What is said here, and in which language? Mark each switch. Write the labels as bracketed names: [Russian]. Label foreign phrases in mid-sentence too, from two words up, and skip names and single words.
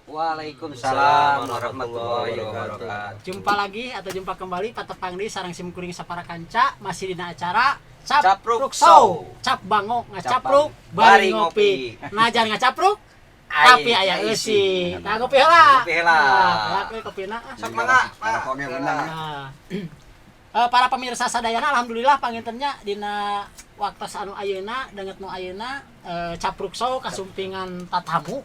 [Arabic] وعليكم السلام ورحمة الله وبركاته. [Indonesian] Jumpa lagi atau jumpa kembali [Sundanese] patepang di sarang simkuring sapara kanca masih dina acara Capruk Show. Show. Cap bango ngacapruk bari ngopi. Najan ngacapruk tapi aya eusi. Nah ngopi heula. Ngopi heula. Nah, kopina. Sok mangga, Pak. Para pemirsa sadayana alhamdulillah pangintennya dina waktu anu ayeuna deungeut nu ayeuna Capruk Show kasumpingan tatamu.